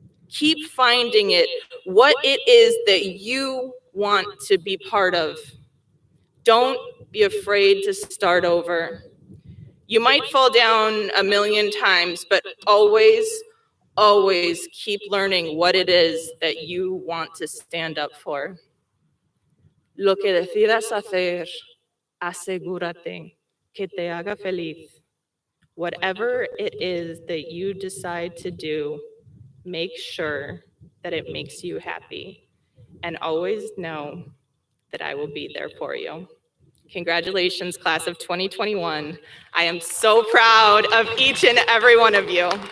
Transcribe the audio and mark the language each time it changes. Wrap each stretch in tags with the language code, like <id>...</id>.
<en>Keep finding it, what it is that you want to be part of. Don't be afraid to start over. You might fall down a million times, but always keep learning what it is that you want to stand up for.</en> <es>Lo que decidas hacer, asegúrate que te haga feliz.</es> <en>Whatever it is that you decide to do, make sure that it makes you happy. And always know that I will be there for you. Congratulations, class of 2021. I am so proud of each and every one of you.</en>